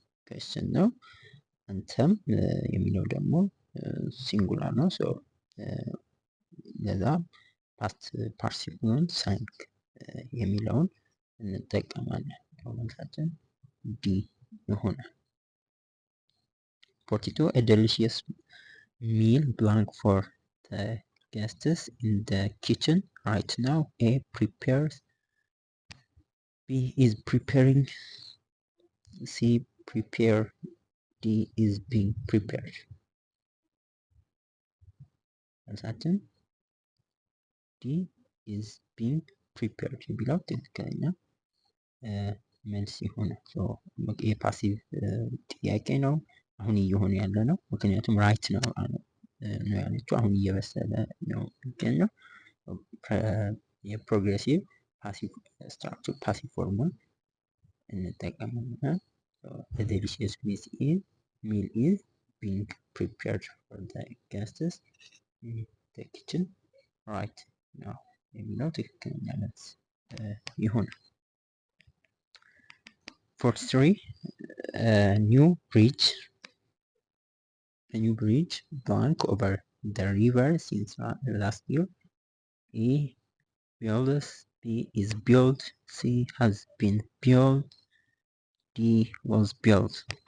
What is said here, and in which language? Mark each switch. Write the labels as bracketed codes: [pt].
[am] question ነው። አንተም የሚለው ደግሞ ሲንጉላር ነው። ለዛ ፓስት ፓርቲሲፕሉን ሳንክ የሚለውን እንጠቀማለን። መልሳችን ዲ ይሆናል። 42 [en] a delicious meal blank for the guests in the kitchen right now. A prepares, B is preparing, C prepare, D is being prepared. [am] መልሳችን [en] D is being prepared [am] የሚለው ትክክለኛ መልስ ይሆናል። የፓሲቭ ጥያቄ ነው። አሁን እየሆነ ያለ ነው፣ ምክንያቱም ራይት ነው ያለችው። አሁን እየበሰለ ነው የሚገኘው። የፕሮግሬሲቭ ፓሲቭ ስትራክቸር ፓሲቭ ፎርሙን እንጠቀማለን። [en] the delicious meal is being prepared for the guests in the kitchen right now [am] የሚለው ትክክለኛ መልስ ይሆናል። 43 [en] a new bridge blank over the river since last year. A builds, B is built, C has been built, D was built.